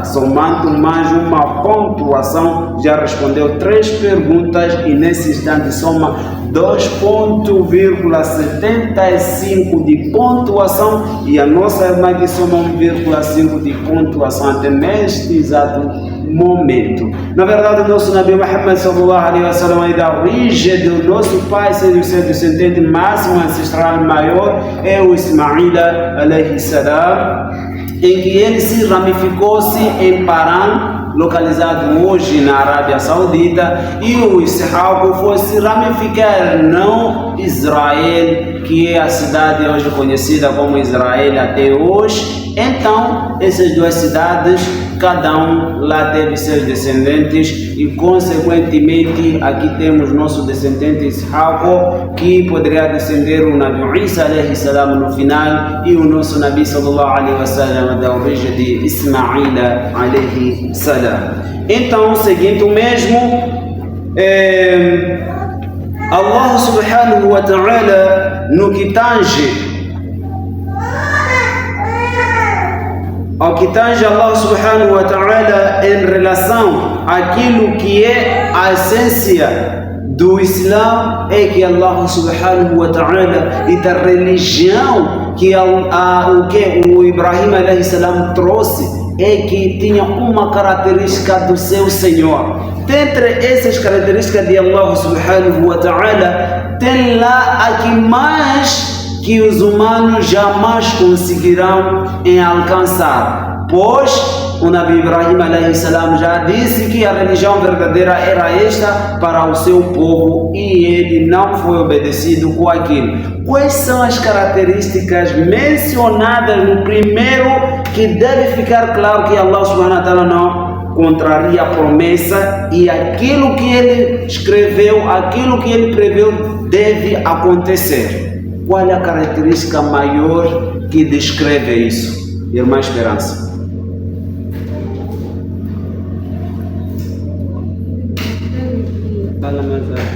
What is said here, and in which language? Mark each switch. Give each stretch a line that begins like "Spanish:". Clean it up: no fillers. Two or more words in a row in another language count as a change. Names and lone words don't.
Portuguese: Somando mais uma pontuação, já respondeu 3 perguntas e nesse instante soma 2,75 de pontuação. E a nossa irmã que soma 1,5 de pontuação até neste exato momento. Na verdade, o nosso Nabi Muhammad
Arabic: صلى الله عليه وسلم,
Portuguese: da origem do nosso pai, sendo o seu descendente máximo ancestral maior, é o Ismail
Arabic: عليه السلام,
Portuguese: em que ele se ramificou-se em Paran, localizado hoje na Arábia Saudita, e o Ishaq foi se ramificar no Israel, que é a cidade hoje conhecida como Israel até hoje. Então, essas duas cidades, cada um lá teve seus descendentes e, consequentemente, aqui temos nosso descendente Ishaq, que poderia descender o Nabi Isa
Arabic: عليه السلام
Portuguese: no final, e o nosso Nabi
Arabic: صلى الله عليه وسلم
Portuguese: da origem de Ismail
Arabic: عليه السلام.
Portuguese: Então, seguindo o mesmo,
Arabic: الله سبحانه وتعالى,
Portuguese: no que tange ao que tange
Arabic: الله سبحانه وتعالى
Portuguese: em relação àquilo que é a essência do Islã, é que
Arabic: الله سبحانه وتعالى
Portuguese: e da religião que o Ibrahim
Arabic: عليه السلام
Portuguese: trouxe, é que tinha uma característica do seu Senhor. Dentre essas características de
Arabic: الله سبحانه وتعالى,
Portuguese: tem lá a que mais que os humanos jamais conseguirão alcançar, pois o Nabi Ibrahim
Arabic: عليه السلام
Portuguese: já disse que a religião verdadeira era esta para o seu povo e ele não foi obedecido com aquilo. Quais são as características mencionadas no primeiro, que deve ficar claro que
Arabic: الله سبحانه وتعالى
Portuguese: não contraria a promessa e aquilo que ele escreveu, aquilo que ele preveu deve acontecer? Qual é a característica maior que descreve isso? Irmã Esperança. Fala mais alto.